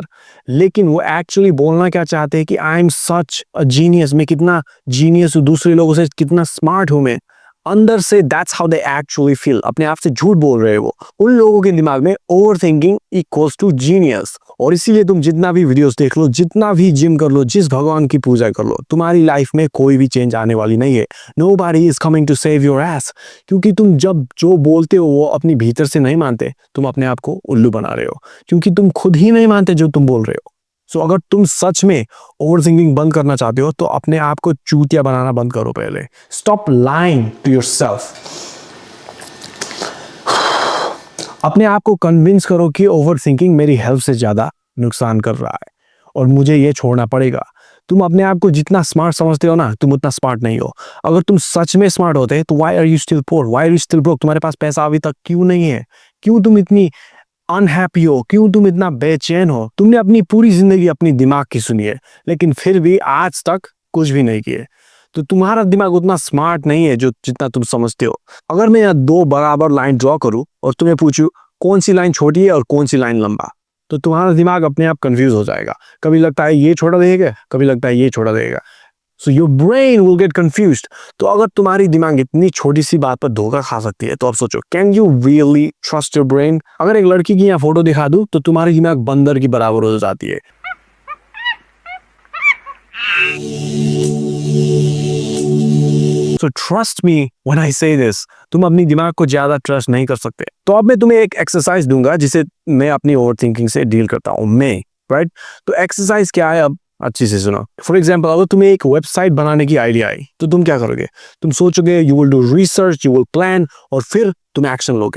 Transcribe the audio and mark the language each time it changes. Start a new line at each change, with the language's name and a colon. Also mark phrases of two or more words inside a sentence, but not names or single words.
Hindi: लेकिन वो एक्चुअली बोलना क्या चाहते हैं कि
English: I am such a genius,
Hindi: मैं कितना जीनियस हूँ, दूसरे लोगों से कितना स्मार्ट हूँ मैं। अंदर से
English: that's how they actually feel.
Hindi: अपने आप से झूठ बोल रहे हैं वो। उन लोगों के दिमाग में
English: over thinking equals to genius.
Hindi: और इसीलिए तुम जितना भी वीडियोस देख लो, जितना भी जिम कर लो, जिस भगवान की पूजा कर लो, तुम्हारी लाइफ में कोई भी चेंज आने वाली नहीं है।
English: Nobody is coming to save your ass.
Hindi: क्योंकि तुम जब जो बोलते हो वो अपनी भीतर से नहीं मानते, तुम अपने आप को उल्लू बना रहे हो, क्योंकि तुम खुद ही नहीं मानते जो तुम बोल रहे हो। सो अगर तुम सच में
English: over thinking
Hindi: बंद करना चाहते हो तो अपने आप को चूतिया बनाना बंद करो पहले।
English: stop lying to yourself.
Hindi: अपने आप को कन्विंस करो कि
English: over thinking
Hindi: मेरी हेल्थ से ज्यादा नुकसान कर रहा है और मुझे ये छोड़ना पड़ेगा। तुम अपने आप को जितना स्मार्ट समझते हो ना, तुम उतना स्मार्ट नहीं हो। अगर तुम सच में स्मार्ट होते तो
English: why are you still poor, why are you still broke?
Hindi: तुम्हारे पास पैसा अभी तक क्यों नहीं है? क्यों तुम इतनी अनहैप्पी हो? क्यों तुम इतना बेचैन हो? तुमने अपनी पूरी जिंदगी अपनी दिमाग की सुनी है, लेकिन फिर भी आज तक कुछ भी नहीं किए। तो तुम्हारा दिमाग उतना स्मार्ट नहीं है जो जितना तुम समझते हो। अगर मैं यहाँ दो बराबर
English: line draw
Hindi: करूं और तुम्हें पूछूं कौन सी लाइन छोटी है और कौन सी लाइन लंबा, तो तुम्हारा दिमाग अपने आप कंफ्यूज हो जाएगा। कभी लगता है ये छोटा देगा, कभी लगता है ये छोटा देगा।
English: so your brain will get confused.
Hindi: तो अगर तुम्हारी दिमाग इतनी छोटी सी बात पर धोखा खा सकती है तो अब सोचो,
English: can you really trust your brain?
Hindi: अगर एक लड़की की यहाँ फोटो दिखा दूं तो तुम्हारी दिमाग बंदर की बराबर हो जाती है।
English: So trust me when I say this,
Hindi: तुम अपनी दिमाग को ज्यादा ट्रस्ट नहीं कर सकते। तो अब मैं तुम्हें एक एक्सरसाइज दूंगा जिसे मैं अपनी
English: over thinking
Hindi: से डील करता हूँ, मैं, राइट? तो एक्सरसाइज क्या है, अब अच्छी से सुनो।
English: for example,
Hindi: अगर तुम्हें एक वेबसाइट बनाने की आइडिया आई तो तुम क्या करोगे? तुम सोचोगे,
English: you will do research, you will plan,
Hindi: और फिर तुम एक्शन लोगे।